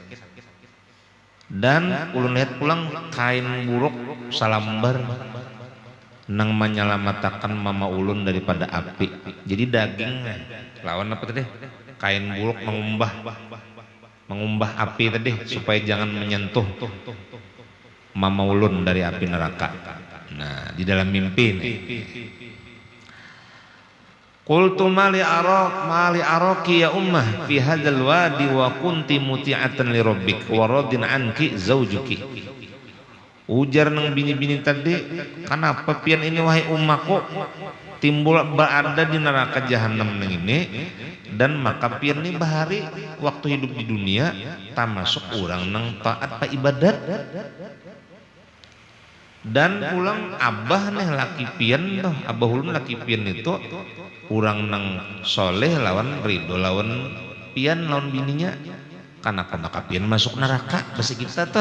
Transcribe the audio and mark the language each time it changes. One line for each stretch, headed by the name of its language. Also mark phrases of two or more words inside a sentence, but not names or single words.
Banjar: Dan ulun lihat pulang kain buruk salambar nang menyelamatakan mama ulun daripada api. Jadi daging lawan apa tadi? Kain buruk mengumbah api tadi supaya jangan menyentuh mama ulun dari api neraka. Nah, di dalam mimpi nih.
Arabic: قلت ما لي أراك يا أماه في هذا الوادي وكنت مطيعة لربك وراض عنك زوجك.
Banjar: Ujar nang bini-bini tadi, kenapa pian ini wahai ummahku timbul berada di neraka jahanam nang ini, dan maka pian ini bahari waktu hidup di dunia termasuk orang nang taat pa ibadat, dan pulang abah nih laki pian tuh, abah ulun laki pian itu orang nang soleh lawan ridho lawan pian lawan bininya, karena maka pian masuk neraka bahasa kita tuh.